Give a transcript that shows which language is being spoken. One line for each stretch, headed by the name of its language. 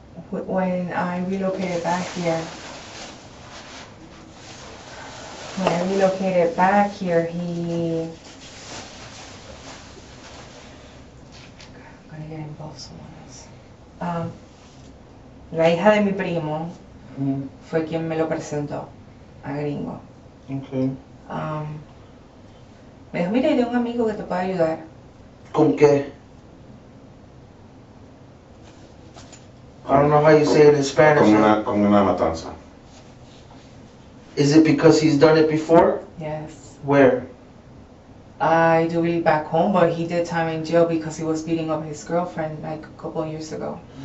English: When I relocated back here, he... I'm gonna get involved someone else.
Spanish: La hija de mi primo fue quien me lo presentó a Gringo.
English: Okay.
Spanish: Me dijo, mira, hay un amigo que te puede ayudar. ¿Con qué?
English: I don't know how you say it in Spanish.
Spanish: Con una matanza.
English: Is it because he's done it before? Yes. Where? I do believe back home, but he did time in jail because he was beating up his girlfriend like a couple of years ago.